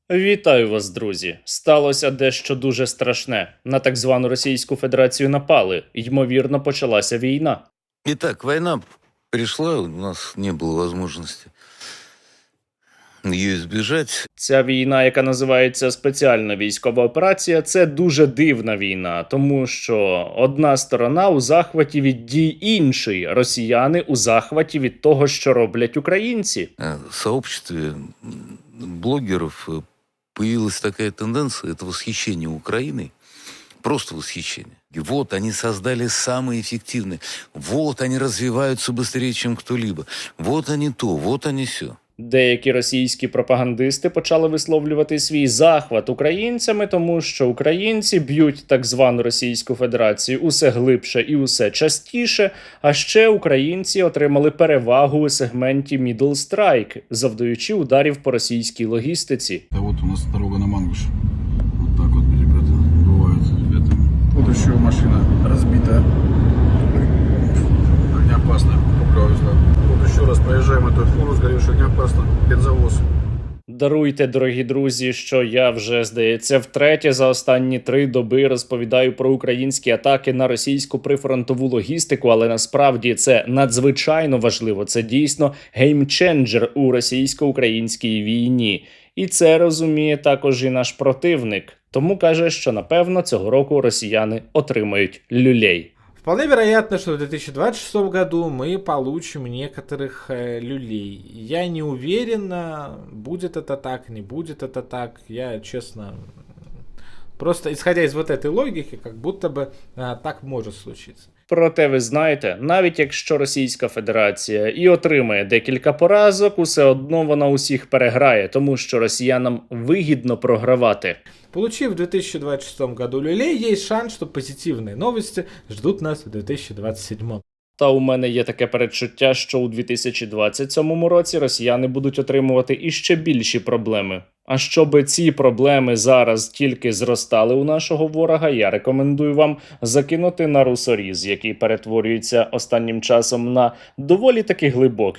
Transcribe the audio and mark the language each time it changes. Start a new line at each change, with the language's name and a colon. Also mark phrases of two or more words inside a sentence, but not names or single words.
Ukrainian: Вітаю вас, друзі! Сталося дещо дуже страшне. На так звану Російську Федерацію напали. Ймовірно, почалася війна.
Russian: Итак, война пришла, у нас не было возможности ее избежать.
Ukrainian: Ця війна, яка називається спеціальна військова операція, це дуже дивна війна, тому що одна сторона у захваті від дій іншої, росіяни у захваті від того, що роблять українці.
Russian: В сообществе блогеров появилась такая тенденция, это восхищение Украиной, просто восхищение. И вот они создали самые эффективные, вот они развиваются быстрее, чем кто-либо, вот они то, вот они сё.
Ukrainian: Деякі російські пропагандисти почали висловлювати свій захват українцями, тому що українці б'ють так звану Російську Федерацію усе глибше і усе частіше, а ще українці отримали перевагу у сегменті
English: Middle Strike,
Ukrainian: завдаючи ударів по російській логістиці.
Russian: А вот у нас дорога на Мангуш. Вот так вот, ребята, бывает с ребятами. Вот еще машина разбитая. Огнеопасная, повезла. Вот еще раз проезжаем эту фуру, сгоревшую огнеопасно, бензовоз.
Ukrainian: Даруйте, дорогі друзі, що я вже, здається, втретє за останні 3 доби розповідаю про українські атаки на російську прифронтову логістику, але насправді це надзвичайно важливо. Це дійсно геймченджер у російсько-українській війні. І це розуміє також і наш противник. Тому каже, що напевно цього року росіяни отримають люлей.
Russian: Вполне вероятно, что в 2026 году мы получим некоторых люлей. Я не уверен, будет это так, не будет это так. Я, честно, просто исходя из вот этой логики, как будто бы так может случиться.
Ukrainian: Проте ви знаєте, навіть якщо Російська Федерація і отримає декілька поразок, усе одно вона усіх переграє, тому що росіянам вигідно програвати.
Russian: Получив в 2026 году люлей, есть шанс, что позитивные новости ждут нас в 2027.
Ukrainian: Та у мене є таке передчуття, що у 2027 році росіяни будуть отримувати іще більші проблеми. А щоби ці проблеми зараз тільки зростали у нашого ворога, я рекомендую вам закинути на русоріз, який перетворюється останнім часом на доволі таки глибокий.